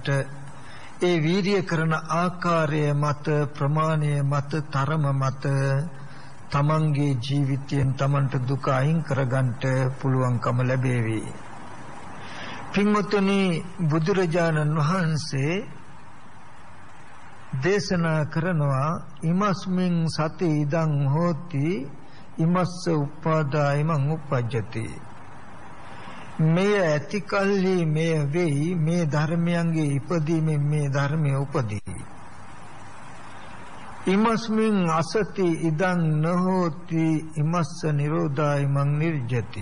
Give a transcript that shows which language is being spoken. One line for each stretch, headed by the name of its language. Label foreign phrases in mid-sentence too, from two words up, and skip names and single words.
Sinhala: ඒ වීරිය කරන ආකාරය මත ප්‍රමාණය මත තරම මත තමන්ගේ ජීවිතයෙන් තමන්ට දුක අයින් කරගන්නට පුළුවන්කම ලැබේවි. පින්වත්නි බුදුරජාණන් වහන්සේ දේශනා කරනවා
Pali: ඉමස්මින් සති ඉදං හෝති ඉමස්ස උපාදායමං උපජ්ජති.
Sinhala: මෙය ඇති කල්හි මෙය වෙයි. මේ ධර්මයන්ගේ ඉපදීමෙන් මේ ධර්මය උපදී.
Pali: ඉමස්මින් අසති ඉදං නහෝති ඉමස්ස නිරෝධායමං නිර්ජති.